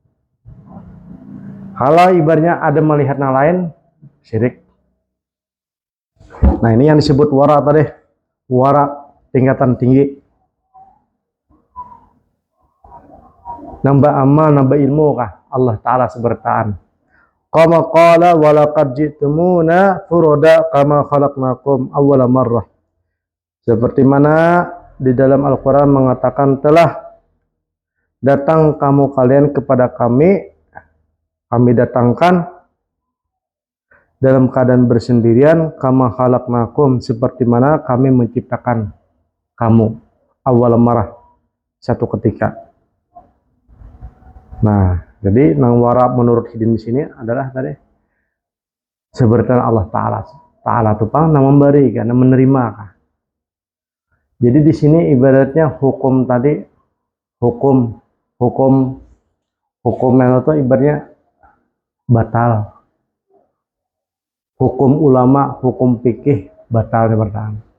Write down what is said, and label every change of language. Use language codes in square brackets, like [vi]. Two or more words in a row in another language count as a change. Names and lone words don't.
[id] Kalau ibaratnya ada melihat yang lain, syirik. Nah ini yang disebut wara tadi, wara tingkatan tinggi. Nambah amal, nambah ilmu kah? Allah Ta'ala sebertaan. [ar] كما قال ولقد جئتمونا فرادى كما خلقناكم أول مرة. [id] Seperti mana di dalam Al-Quran mengatakan telah datang kamu kalian kepada kami datangkan dalam keadaan bersendirian [ar] كما خلقناكم [id] seperti mana kami menciptakan kamu [ar] أول مرة [id] satu ketika. Nah, [bjn] jadi nang wara menurut Hidin di sini adalah tadi sebertaan Allah Ta'ala. Ta'ala itu pang nang memberi kan, nang menerima kan. [id] Jadi di sini ibaratnya hukum yang itu ibaratnya batal. Hukum ulama, hukum fikih batal bertahan.